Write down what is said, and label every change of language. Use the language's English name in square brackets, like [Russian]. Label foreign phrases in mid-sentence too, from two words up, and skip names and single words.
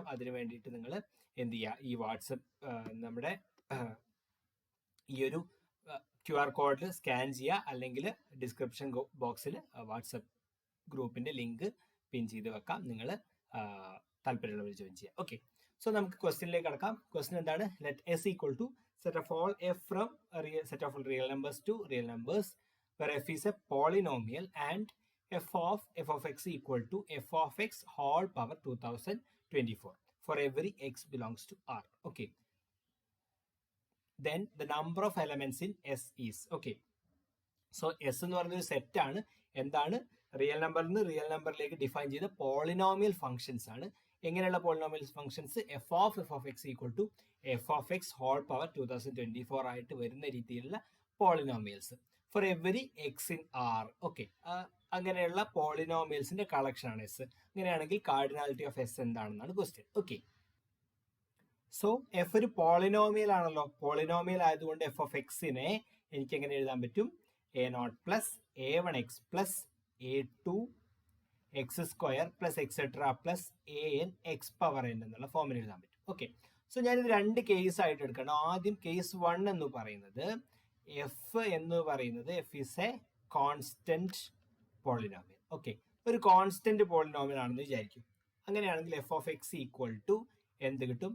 [Malayalam] അതിന് വേണ്ടിയിട്ട് നിങ്ങൾ എന്ത് ചെയ്യുക, ഈ വാട്സപ്പ് നമ്മുടെ ഈ ഒരു [English] QR code scan [Malayalam] ചെയ്യുക, അല്ലെങ്കിൽ [English] description box [Malayalam] വാട്സപ്പ് [English] group link [Malayalam] പിൻ ചെയ്ത് വെക്കാം. നിങ്ങൾ താല്പര്യമുള്ളവർ ജോയിൻ ചെയ്യാം. [English] okay, so [Malayalam] നമുക്ക് ക്വസ്റ്റ്യനിലേക്ക് കടക്കാം. ക്വസ്റ്റ്യൻ എന്താണ്? [English] ലെറ്റ് S equal to set of all f from a set of real numbers to real numbers where f is a polynomial and f of x equal to f of x whole power 2024 for every x belongs to R. Okay, then the number of elements in S is okay. [Malayalam] സോ എസ് എന്ന് പറയുന്ന ഒരു സെറ്റ് ആണ്. എന്താണ്? [English] real number [Malayalam] നിന്ന് [English] real number [Malayalam] ഡിഫൈൻ ചെയ്ത [English] polynomial functions [Malayalam] ആണ്. എങ്ങനെയുള്ള [English] polynomial functions? F of X equal to F of X whole power [Malayalam] 2024 ആയിട്ട് വരുന്ന രീതിയിലുള്ള പോളിനോമിയൽസ് [English] for every X in R. [Malayalam] ഓക്കെ, അങ്ങനെയുള്ള [English] polynomials collection [Malayalam] ആണ് എസ്. അങ്ങനെയാണെങ്കിൽ [English] cardinality of S [Malayalam] എന്താണെന്നാണ് ക്വസ്റ്റ്യൻ. [English] okay, so F [Malayalam] ഒരു പോളിനോമിയൽ ആണല്ലോ. പോളിനോമിയൽ ആയതുകൊണ്ട് [English] F of X [Malayalam] എനിക്ക് എങ്ങനെ എഴുതാൻ പറ്റും? [English] a0 plus a1x plus a2x square plus etc plus an x power n [Malayalam] എന്നുള്ള ഫോമിൽ എഴുതാൻ പറ്റും. [English] okay, so [Malayalam] ഞാനിത് രണ്ട് കേസ് ആയിട്ട് എടുക്കണം. ആദ്യം കേസ് 1 എന്ന് പറയുന്നത് എഫ് എന്ന് പറയുന്നത് [English] F is a constant polynomial. [Malayalam] ഓക്കെ, ഒരു [English] constant polynomial [Malayalam] ആണെന്ന് വിചാരിക്കും. അങ്ങനെയാണെങ്കിൽ [English] F of X equal to [Malayalam] എന്ത് കിട്ടും?